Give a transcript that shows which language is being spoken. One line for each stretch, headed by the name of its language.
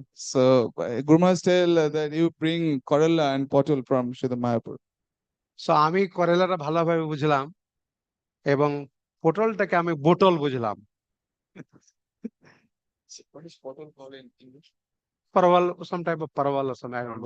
English: So Guru Maharaj tell that you bring Kerala and Potol from Srila Mayapur.
Bangla: So আমি করেলাটা ভালোভাবে বুঝলাম এবং পটলটাকে আমি বোটল বুঝলাম।
English: What is Potol called in English? Parwal, some type of parwal or something, I don't know.